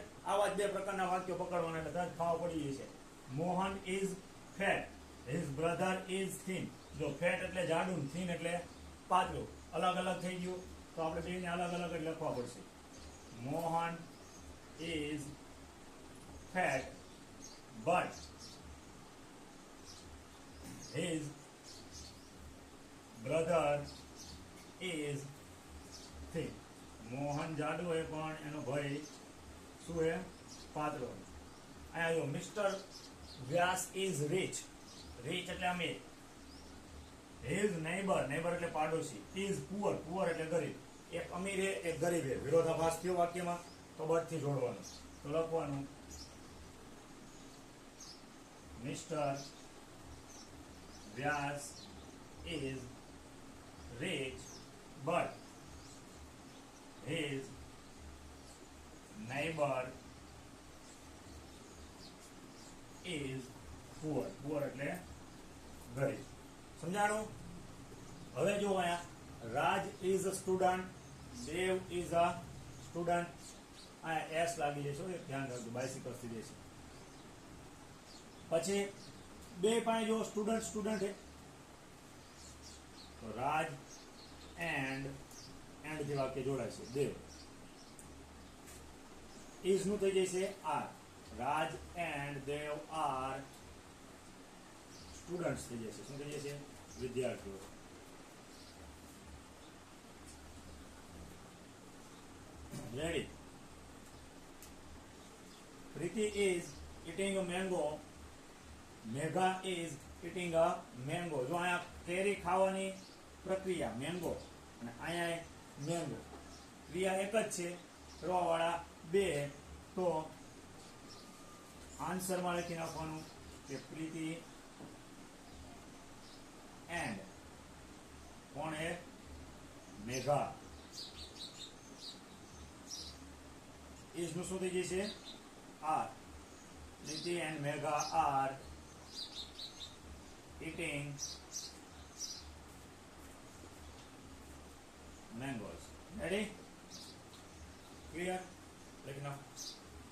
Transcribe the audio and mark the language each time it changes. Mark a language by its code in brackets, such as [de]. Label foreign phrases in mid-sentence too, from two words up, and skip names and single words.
[gu] આવા જ બે પ્રકારના વાક્યો પકડવાના એટલે તરત ખાવા પડી જશે. [en] Mohan is fat. His brother is thin. [gu] જો ફેટ એટલે જાડું, થીન એટલે પાતળું. અલગ અલગ થઈ ગયું તો આપણે બેને અલગ અલગ જ લખવા પડશે. [en] Mohan is fat but his brother is thin. [gu] મોહન જાડુ હોય પણ એનો ભાઈ શું હે? પાતળો. અહીંયા જો [en] Mister Vyas is rich. [gu] રીચ એટલે અમીર. [en] His neighbor. [gu] નેબર એટલે પાડોશી. [en] is poor. [gu] પુઅર એટલે ગરીબ. એક અમીર હે, એક ગરીબ હે. વિરોધાભાસ થયો વાક્યમાં તો બટ થી જોડવાનું. તો લખવાનું Mr. [en] Vyas is rich, but his neighbor is poor. [gu] Poor એટલે ગરીબ. સમજાણું? હવે જો અહીંયા [en] રાજ is a student, દેવ is a student. [gu] અહીંયા એસ લાગી જશે, ધ્યાન રાખજો, બાયસિકલ થઈ જશે. પછી બે પાસે જો સ્ટુડન્ટ સ્ટુડન્ટ છે તો રાજ એન્ડ થી વાક્ય જોડાય છે. દેવ ઇઝ નું થઈ જશે આર. [en] Raj and Dev are students [gu] થઈ જશે. શું થઈ જશે? વિદ્યાર્થીઓ. રેડી? [en] Priti is eating a mango. Megha is eating a mango. [gu] જો અહીંયા કેરી ખાવાની પ્રક્રિયા મેંગો અને અહીંયા મેંગો, ક્રિયા એક જ છે, કરવા વાળા બે. તો આન્સરમાં લખી નાખવાનું કે પ્રીતિ એન્ડ કોણ હે? મેઘા. ઇઝ નું શું થઈ જશે? આર. [en] Priti and Megha are eating mangoes. Ready? Clear? Like now.